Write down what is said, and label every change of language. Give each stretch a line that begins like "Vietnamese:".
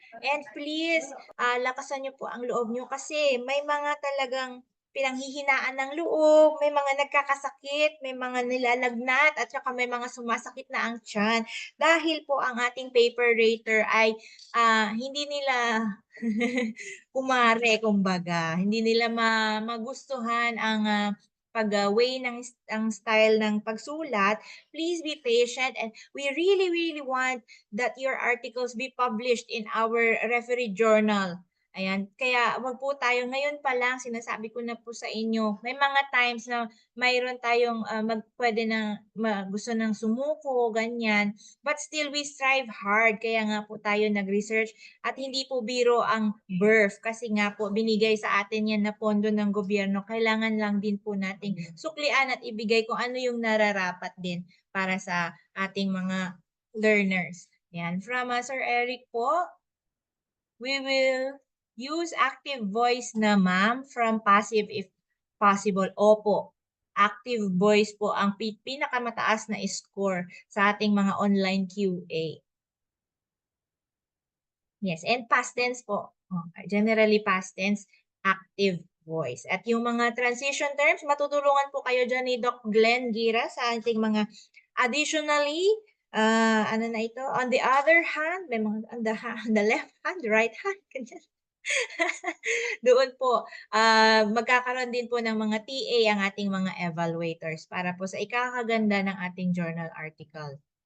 Filipino: And please, lakasan niyo po ang loob niyo kasi may mga talagang pinanghihinaan ng loob, may mga nagkakasakit, may mga nilalagnat, at saka may mga sumasakit na ang tiyan. Dahil po ang ating paper rater ay hindi nila kumare, kumbaga. Hindi nila magustuhan ang pag-way ng style ng pagsulat.
English: Please be patient, and we really, really want that your articles be published in our referee journal.
Filipino: Ayan, kaya wag po tayo ngayon pa lang, sinasabi ko na po sa inyo, may mga times na mayroon tayong pwede na gusto ng sumuko, ganyan.
English: But still, we strive hard.
Filipino: Kaya nga po tayo nag-research at hindi po biro ang birth kasi nga po binigay sa atin yan na pondo ng gobyerno. Kailangan lang din po nating suklian at ibigay kung ano yung nararapat din para sa ating mga learners. Yan.
English: From Sir Eric po, we will use active voice na, ma'am, from passive if possible.
Filipino: Opo. Active voice po ang pinakamataas na score sa ating mga online QA.
English: Yes, and past tense po. Generally past tense, active voice.
Filipino: At yung mga transition terms, matutulungan po kayo dyan ni Doc Glenn Gira sa ating mga additionally, ano na ito?
English: On the other hand, may mga on the left hand, right hand, ganyan.
Filipino: Doon po, magkakaroon din po ng mga TA ang ating mga evaluators para po sa ikakaganda ng ating journal article.